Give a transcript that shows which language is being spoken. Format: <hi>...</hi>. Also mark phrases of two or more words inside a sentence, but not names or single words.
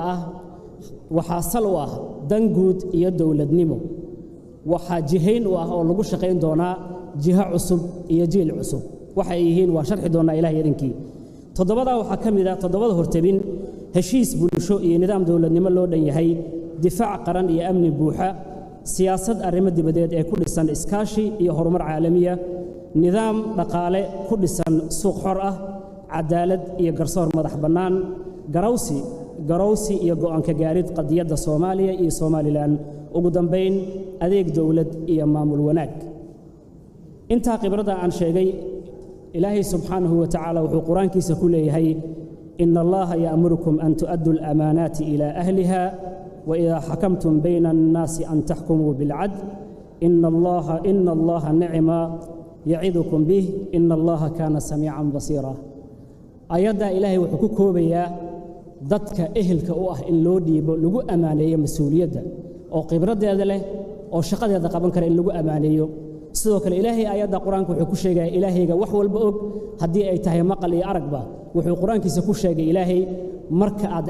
<so>ah waxaa sal u ah dan guud iyo dawladnimo waxaa jihayn u ah oo lagu shaqayn doonaa jiha cusub iyo jiil cusub waxa ay yihiin waa sharxi doonaa ilaahay idinkii toddobadaa waxaa ka mid ah toddobada hortabin heshiis bulsho iyo nidaam dawladnimo loo dhan yahay difaac qaran iyo amni buuxa siyaasad arrimo dibadeed ee ku dhisan iskaashi iyo horumar caalamiya nidaam dhaqaale ku dhisan suuq xor ah cadaalad iyo garsoor madax bannaan garowsi iyo go'aanka gaarid qadiyadda Soomaaliya iyo Somaliland ugu dambeyn adeeg dawlad iyo maamul wanaag inta khibrada aan sheegay ilaahay</so> <ar>سبحانه وتعالى</ar> <so>wuxuu quraankiisa ku leeyahay</so> <ar>إن الله يأمركم أن تؤدوا الأمانات إلى أهلها وإذا حكمتم بين الناس أن تحكموا بالعدل إن الله نعما يعظكم به إن الله كان سميعا بصيرا</ar> <so>ayada ilaahay wuxuu ku koobayaa dadka ehelka u ah in loo dhiibo lagu amaaneeyo mas'uuliyadda oo khibradeeda leh oo shaqadeeda qaban kara in lagu amaaneeyo sidoo kale ilaahay ayada quraanka wuxuu ku sheegay ilaahayga wax walba og hadii ay tahay maqal iyo aragba wuxuu quraankiisa ku sheegay ilaahay marka</so>